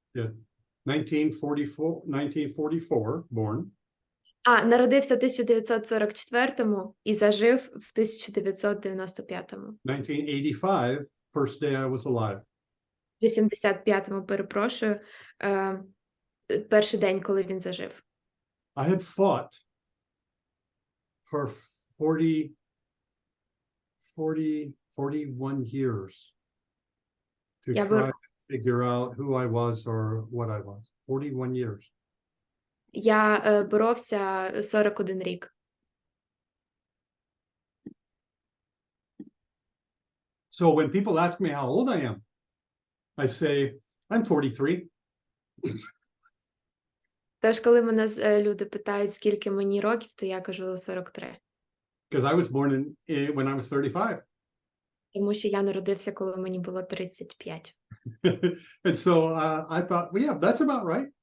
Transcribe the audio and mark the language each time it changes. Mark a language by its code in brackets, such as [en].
[en] Yeah. 1944 born. [uk] Народився в 1944-му і зажив в 1995-му. [en] 1985, first day I was alive. [uk] В 85-му, перепрошую, перший день, коли він зажив. [en] I had fought for 41 years to try to figure out who I was or what I was. 41 years. [uk] Я боровся 41 рік. [en] So when people ask me how old I am, I say, I'm 43. [uk] Тож, коли мене люди питають, скільки мені років, то я кажу 43. [en] Because I was born when I was 35. [uk] Тому що я народився, коли мені було 35. [en] And so I thought, well, yeah, that's about right.